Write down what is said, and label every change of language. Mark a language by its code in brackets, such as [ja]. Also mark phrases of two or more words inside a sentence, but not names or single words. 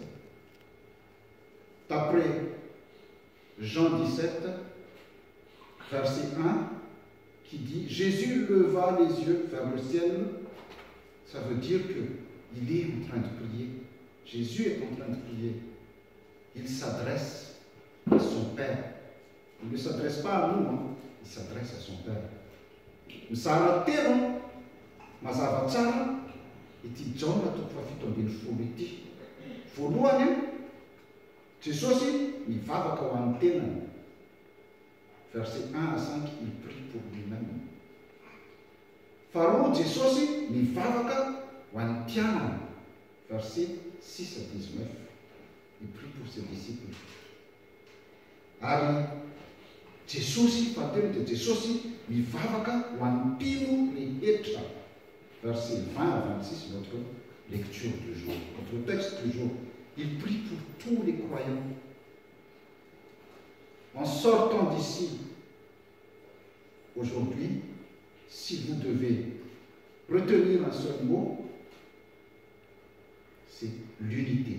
[fr] D'après Jean 17, verset 1, qui dit « Jésus leva les yeux vers le ciel », ça veut dire qu'il est en train de prier. Jésus est en train de prier. Il s'adresse à son Père. Il ne s'adresse pas à nous, il s'adresse à son Père. [mg] Mizara telo mazava tsara ity Jaona toko fafito ambin'ny folo ity. Voalohany, Jesosy mivavaka ho an'ny tenany. [fr] Verset 1 à 5, il prie pour lui-même. [mg] Faharoa, Jesosy mivavaka ho an'ny mpianany. [fr] Verset 6 à 19, il prie pour ses disciples. [mg] Ari Jesosy, fahatelo dia Jesosy mivavaka ho an'ny mpino rehetra. [fr] Verset 20 à 26, notre lecture du jour, notre texte du jour. Il prie pour tous les croyants. En sortant d'ici, aujourd'hui, si vous devez retenir un seul mot, c'est l'unité.